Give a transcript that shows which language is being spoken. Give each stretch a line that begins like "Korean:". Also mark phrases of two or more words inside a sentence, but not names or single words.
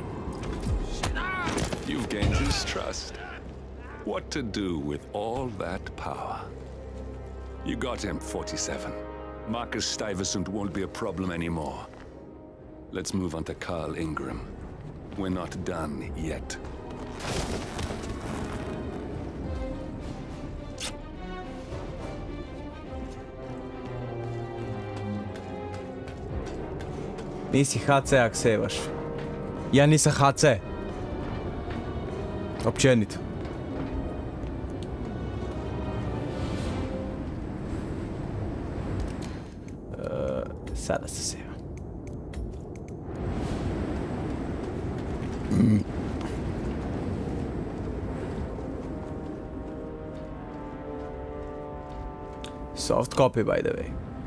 English: You've gained his trust. What to do with all that power? You got him, 47. Marcus Stuyvesant won't be a problem anymore. Let's move on to Carl Ingram. We're not done yet.
Croatian: Nisi HC ak sevaš. Ja nisam HC. Općenito. Sada se seva.
English: Soft copy, by the way.